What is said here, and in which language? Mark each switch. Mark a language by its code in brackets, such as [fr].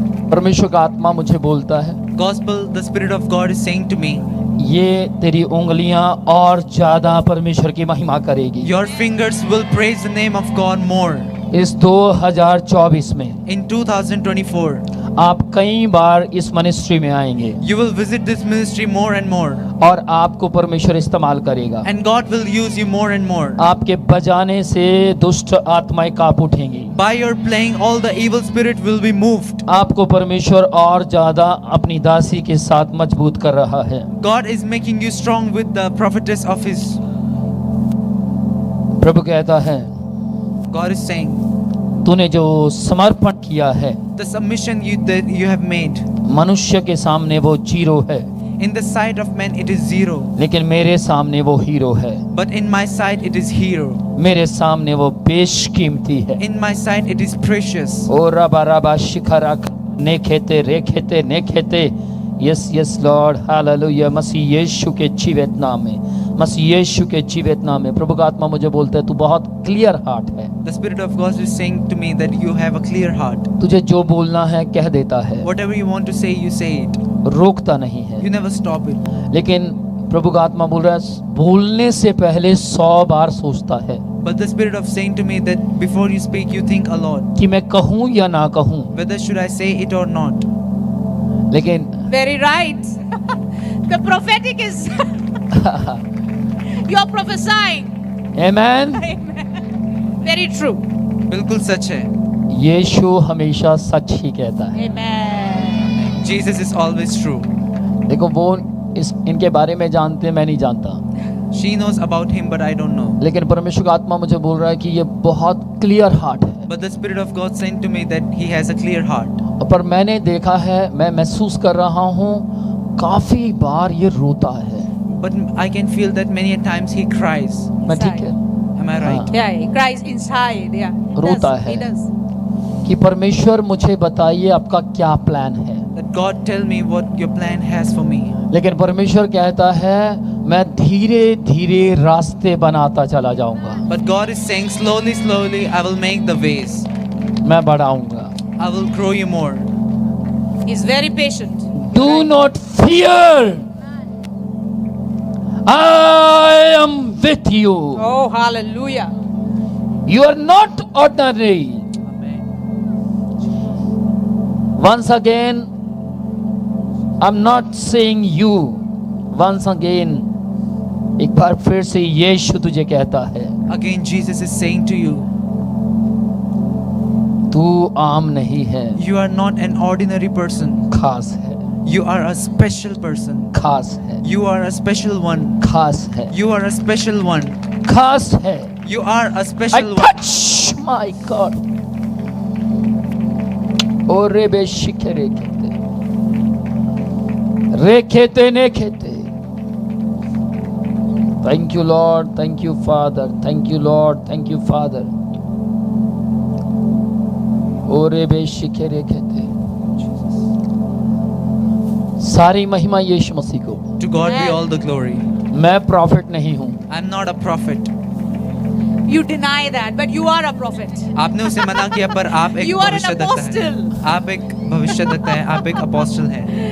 [hi] परमेश्वर का आत्मा मुझे बोलता है [en] Gospel, the Spirit of God is saying to me, [hi] ये तेरी उंगलियां और ज्यादा परमेश्वर की महिमा करेगी। [en] your fingers will praise the name of God more. [hi] इस 2024 में [en] In 2024, [hi] आप कई बार इस मिनिस्ट्री में आएंगे [en] You will visit this ministry more and more, [hi] और आपको परमेश्वर इस्तेमाल करेगा। [en] and God will use you more and more. [hi] आपके बजाने से दुष्ट आत्माएं कांप उठेंगी। [en] By your playing, all the evil spirit will be moved. [hi] आपको परमेश्वर और ज्यादा अपनी दासी के साथ मजबूत कर रहा है। [en] God is making you strong with the prophetess of His. [hi] प्रभु कहता है, [en] God is saying, [hi] तूने जो समर्पण किया है [en] the submission that you have made, [hi] मनुष्य के सामने वो जीरो है, [en] in the sight of men it is zero, [hi] लेकिन मेरे सामने वो हीरो है। [en] but in my sight it is hero. [hi] मेरे सामने वो बेशकीमती है। [en] In my sight it is precious. ओ रबा रबा शिखरा ने खेते रे खेते ने खेते। Yes yes Lord, hallelujah. [hi] मसीह यीशु के जीवित नाम में, मसीह यीशु के जीवित नाम में। प्रभु का आत्मा मुझे बोलता है तू बहुत [en] clear heart [hi] है। [en] The Spirit of God is saying to me that you have a clear heart. [hi] तुझे जो बोलना है कह देता है, [en] Whatever you want to say it. [hi] रोकता नहीं है। [en] You never stop it. [hi] लेकिन प्रभु का आत्मा बोल रहा है, बोलने से पहले 100 बार सोचता है [en] But the Spirit of saying to me that before you speak, you think a lot. [hi] कि मैं कहूँ या ना कहूँ। [en] Whether should I say it or not? [hi] लेकिन [en] Very right. The prophetic is you're prophesying. [hi] Amen. [en] Very true. [hi] बिल्कुल सच है. यीशु हमेशा सच ही कहता है। [en] Amen. Jesus is always true. [hi] देखो वो इनके बारे में जानते हैं, मैं नहीं जानता, [en] She knows about him, but I don't know. [hi] लेकिन परमेश्वर का आत्मा मुझे बोल रहा है कि ये बहुत [en] clear heart [hi] है। [en] But the Spirit of God saying to me that he has a clear heart. [hi] पर मैंने देखा है, मैं महसूस कर रहा हूँ, काफी बार ये रोता है। [en] But I can feel that many a times he cries. [hi] मैं ठीक है [en] Am I right? Yeah, he cries inside. Yeah. He [hi] रोता [en] does. [hi] है। [en] He does. [hi] कि परमेश्वर मुझे बताइए आपका क्या प्लान है। [en] That God tell me what your plan has for me. [hi] लेकिन परमेश्वर कहता है मैं धीरे धीरे रास्ते बनाता चला जाऊंगा, [en] But God is saying slowly, slowly, I will make the ways. मैं बढ़ाऊंगा। I will grow you more. He's very patient. Do not fear. I am with you. Oh, hallelujah. You are not ordinary. Once again, I'm not saying you. Once again, [hi] एक बार फिर से यीशु तुझे कहता है, [en] Again, Jesus is saying to you, [hi] तू आम नहीं है, [en] you are not an ordinary person. [hi] खास है, [en] You are a special person. [hi] खास है, [en] You are a special one. [hi] खास है, [en] You are a special one. [hi] खास है। [en] You are a I special one. touch my God. ओ रे बेशिखे रे खेते, रे खेते ने खेते। Thank you Lord, thank you Father, thank you Lord, thank you Father. ओ रे बेशिखे रे खेते। [hi] सारी महिमा यीशु मसीह को। [en] To God be all the glory. [hi] मैं प्रॉफिट नहीं हूँ। [en] I'm not a prophet. You deny that, but you are a prophet. [hi] आपने उसे मना किया पर आप एक [en] You are an [hi] भविष्यद्वक्ता [en] apostle. [hi] हैं। आप एक भविष्यद्वक्ता हैं, आप एक अपोस्टल हैं।